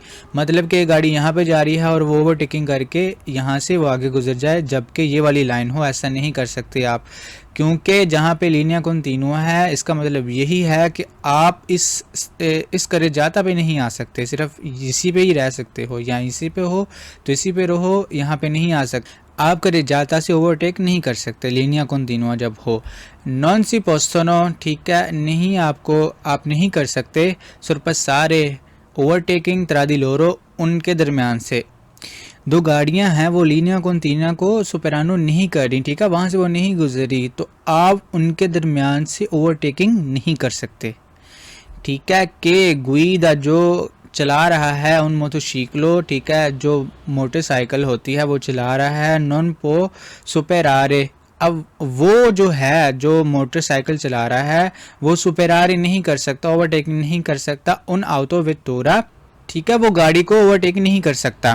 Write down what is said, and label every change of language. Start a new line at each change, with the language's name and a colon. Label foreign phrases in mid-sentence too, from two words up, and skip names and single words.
Hindi: मतलब कि गाड़ी यहाँ पे जा रही है और वो ओवरटेकिंग करके यहाँ से वो आगे गुजर जाए, जबकि ये वाली लाइन हो, ऐसा नहीं कर सकते आप, क्योंकि जहाँ पे
Italian: linea continua
Hindi: है, इसका मतलब यही है कि आप इस करेजाता पे नहीं आ सकते, सिर्फ इसी पे ही रह सकते हो, या इसी पे हो तो इसी पे रहो, यहाँ पे नहीं आ सकते। आप करेजाता से ओवरटेक नहीं कर सकते
Italian: linea continua
Hindi: जब हो।
Italian: non si possono,
Hindi: ठीक है, नहीं, आप नहीं कर सकते sorpassare ओवरटेकिंग
Italian: tra di loro,
Hindi: उनके दरमियान से। दो गाड़ियां हैं, वो
Italian: linea continua
Hindi: को सुपेरानो नहीं कर रही, ठीक है, वहाँ से वो नहीं गुजरी, तो आप उनके दरमियान से ओवरटेकिंग नहीं कर सकते, ठीक है। के गुइदा, जो चला रहा है उन मोटरसाइकिलों, ठीक है, जो मोटरसाइकिल होती है वो चला रहा है,
Italian: non può superare,
Hindi: अब वो जो है जो मोटरसाइकिल चला रहा है वो सुपेरारे नहीं कर सकता, ओवरटेकिंग नहीं कर सकता उन ऑटो वेक्टोरा, ठीक है, वो गाड़ी को ओवरटेक नहीं कर सकता।